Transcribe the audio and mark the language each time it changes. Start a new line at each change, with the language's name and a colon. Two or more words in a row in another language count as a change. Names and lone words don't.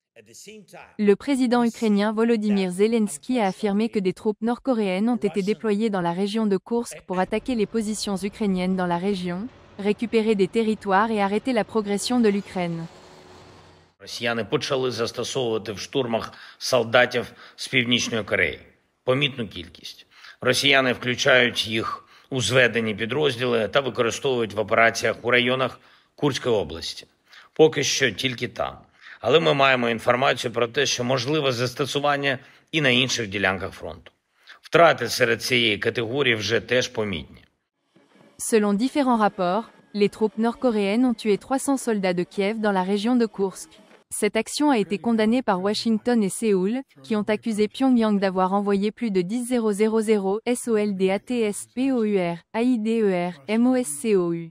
French: Le président ukrainien Volodymyr Zelensky a affirmé que des troupes nord-coréennes ont été déployées dans la région de Koursk pour attaquer les positions ukrainiennes dans la région, récupérer des territoires et arrêter la progression de l'Ukraine.
Ukrainian: Росіяни почали застосовувати в штурмах солдатів з Північної Кореї. Помітну кількість. Росіяни включають їх у зведені підрозділи та використовують в операціях у районах Курської області. Поки що тільки там. Але ми маємо інформацію про те, що можливе застосування і на інших ділянках фронту. Втрати серед цієї категорії вже теж помітні.
French: Selon différents rapports, les troupes nord-coréennes ont tué 300 soldats de Kiev dans la région de Koursk. Cette action a été condamnée par Washington et Séoul, qui ont accusé Pyongyang d'avoir envoyé plus de 10 000 SOLDATSPOUR, AIDER, MOSCOU.